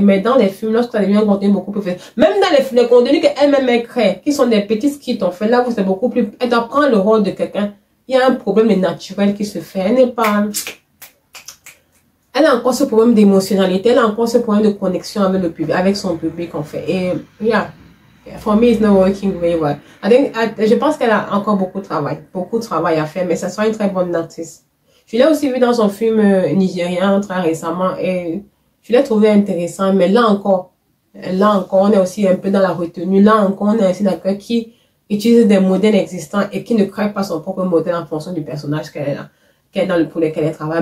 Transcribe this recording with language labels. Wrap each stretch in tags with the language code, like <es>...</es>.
<fr>Mais dans les films, lorsque ça devient un contenu beaucoup plus fait, même dans les contenus qu'elle-même crée, qui sont des petits skits, en fait, là où c'est beaucoup plus, elle doit prendre le rôle de quelqu'un. Il y a un problème naturel qui se fait. Elle n'est pas... Elle a encore ce problème d'émotionnalité, elle a encore ce problème de connexion avec le public, avec son public en fait. Et</fr> <en>yeah, for me it's not working very well.</en> <fr>Je pense qu'elle a encore beaucoup de travail à faire, mais ça sera une très bonne artiste. Je l'ai aussi vu dans son film nigérien très récemment et je l'ai trouvé intéressant, mais là encore, on est aussi un peu dans la retenue. Là encore, on est aussi d'accord qui utilise des modèles existants et qui ne crée pas son propre modèle en fonction du personnage qu'elle a. Pour lequel elle travaille.</fr>